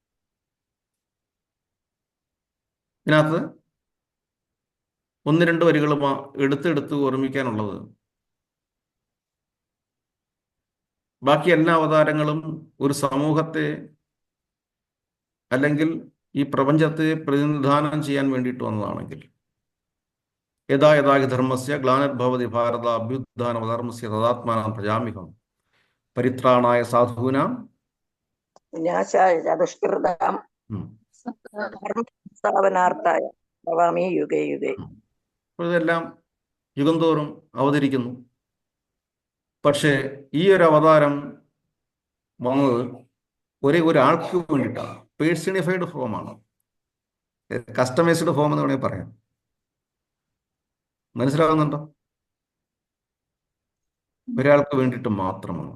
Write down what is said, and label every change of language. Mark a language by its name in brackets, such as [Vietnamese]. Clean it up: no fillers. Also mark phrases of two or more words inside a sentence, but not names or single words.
[Malayalam] ഇതിനകത്ത് ഒന്ന് രണ്ട് വരികൾ എടുത്തെടുത്ത് ഓർമ്മിക്കാനുള്ളത്, ബാക്കി എല്ലാ അവതാരങ്ങളും ഒരു സമൂഹത്തെ അല്ലെങ്കിൽ ഈ പ്രപഞ്ചത്തെ പ്രതിനിധാനം ചെയ്യാൻ വേണ്ടിയിട്ട് വന്നതാണെങ്കിൽ, [Sanskrit] യഥാ യഥാ ഹി ധർമ്മസ്യ ഗ്ലാനിർഭവതി ഭാരത അഭ്യുത്ഥാനമധർമ്മസ്യ തദാത്മാനം പ്രജാമ്യഹം പരിത്രാണായ സാധൂനാം വിനാശായ ദുഷ്കൃതാം ധർമ്മസ്ഥാപനാർത്ഥായ ഭവാമി യുഗേ യുഗേ. [Malayalam] ഇതെല്ലാം യുഗം തോറും അവതരിക്കുന്നു. പക്ഷേ ഈ ഒരു അവതാരം വന്നത് ഒരാൾക്ക് വേണ്ടിയിട്ടാണ്. പേഴ്സണിഫൈഡ് ഫോമാണ്, [English] customized form [Malayalam] എന്ന് വേണമെങ്കിൽ പറയാം. മനസ്സിലാകുന്നുണ്ടോ? ഒരാൾക്ക് വേണ്ടിയിട്ട് മാത്രമാണ്.